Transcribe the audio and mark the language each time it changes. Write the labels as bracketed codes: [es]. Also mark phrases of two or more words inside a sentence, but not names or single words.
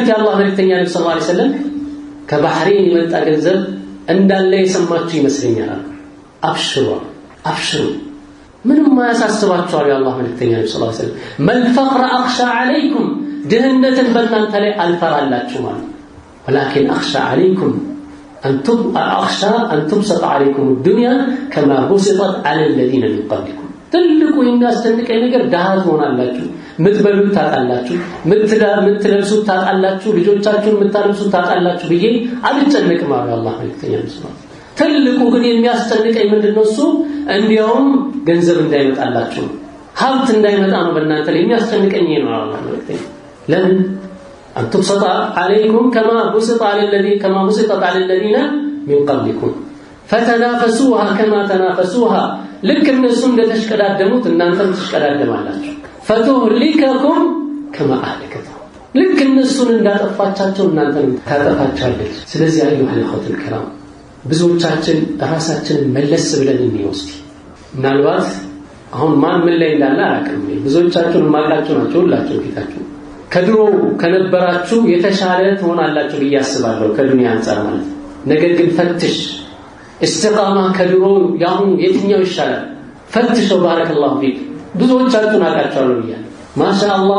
[am] የአላህ መልእክተኛ ነብዩ [ar] صلى الله عليه وسلم [am] ከባህሬን የመጣ ገንዘብ እንዳለ የሰማችሁ ይመስለኛል። አብሽሩ አብሽሩ፣ ምንም ማያሳስባችሁ አሉ የአላህ መልእክተኛ ነብዩ [ar] صلى الله عليه وسلم። ما الفقر أخشى عليكم፣ [am] ድህነትን በእናንተ ላይ አልፈራላችሁ ማለት [ar] ولكن أخشى عليكم أن تبسط عليكم الدنيا كما بسطت على الذين من قبلكم. [am] ትልቁ የሚያስጨንቀኝ ነገር ድሃ ትሆናላችሁ፣ ምትበሉት ታጣላችሁ፣ ምትለብሱት ታጣላችሁ፣ ልጆቻችሁን ምታለብሱት ታጣላችሁ ብዬ አልጨነቅም አሉ አላህ መልእክተኛ ነብዩ። ትልቁ ግን የሚያስጨንቀኝ ምንድነው? እሱ እንዲያውም ገንዘብ እንዳይመጣላችሁ ሀብት እንዳይመጣ ነው በእናንተ ላይ የሚያስጨንቀኝ ነው አላህ መልእክተኛ። ለምን [ar] أن تبسط عليكم كما بسطت على الذين من قبلكم فتنافسوها كما تنافسوها لك الناس [am] እንደተሽቀዳደሙት እናንተም ትሽቀዳደማላችሁ [ar] فتهلككم كما أهلكتهم لك الناس [am] እንዳጠፋቻቸው እናንተም ታጠፋቻለች። ስለዚህ አዩሃ [ar] الأخوة الكرام [am] ብዙዎቻችን ራሳችንን መለስ ብለን እንወስድ። ምናልባት አሁን ማን ምን ላይ እንዳለ አላውቅም። ብዙዎቻችሁን ማቃችሁ ናቸው ሁላችሁ ፊታችሁ ከድሮ ከነበራችሁ የተሻለ ትሆናላችሁ ብዬ አስባለሁ ከዱንያ አንፃር ማለት ነው። ነገር ግን ፈትሽ استقامة ከድሮ ያሁን የትኛው ይሻላል ፈትሸው። [ar] بارك الله فيك [am] ብዙዎቻችሁን አቃቻለሁ ብያለሁ። ማሻአላህ